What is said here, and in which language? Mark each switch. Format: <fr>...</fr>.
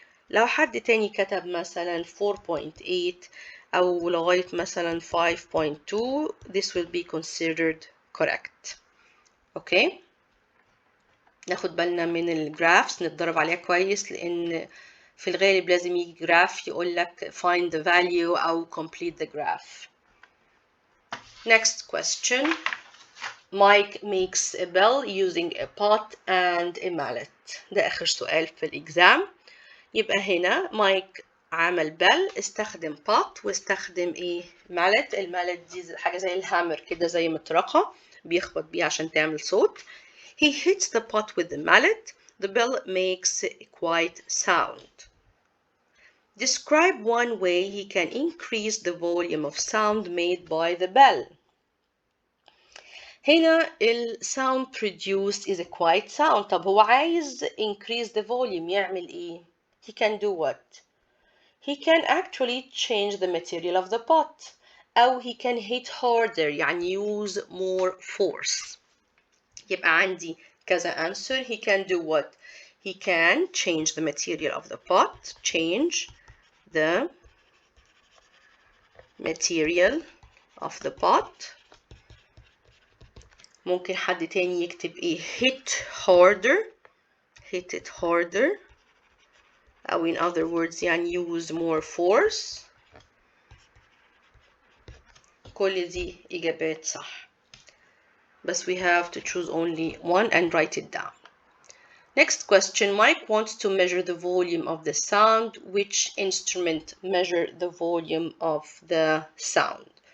<ar>لو حد تاني كتب مثلا 4.8 او لغاية مثلا 5.2</ar> <en>this will be considered correct.</en> <ar>اوكي ناخد بالنا من الجرافس نتدرب عليها كويس لان في الغالب لازم يجي جراف يقول لك</ar> <en>find the value</en> <ar>أو</ar> <en>complete the graph. Next question. Mike makes a bell using a pot and a mallet.</en> <ar>ده آخر سؤال في الإكزام. يبقى هنا مايك عمل بell استخدم pot واستخدم إيه mallet. المالت دي حاجة زي الهامر كده زي مطرقة بيخبط بيها عشان تعمل صوت.</ar> <en>He hits the pot with the mallet. The bell makes a quiet sound. Describe one way he can increase the volume of sound made by the bell. هنا ال sound produced is a quiet sound.</en> <ar>طب هو عايز</ar> <en>increase the volume</en> <ar>يعمل إيه؟</ar> <en>He can do what? He can actually change the material of the pot. أو he can hit harder يعني use more force.</en> <ar>يبقى عندي كذا</ar> <en>answer. He can do what? he can change the material of the pot. Change the material of the pot.</en> <ar>ممكن حد تاني يكتب ايه</ar> <en>hit harder. Hit it harder. أو in other words يعني use more force.</en> <ar>كل دي إجابات صح.</ar> <en>But we have to choose only one and write it down. Next question. Mike wants to measure the volume of the sound. Which instrument measure the volume of the sound?</en>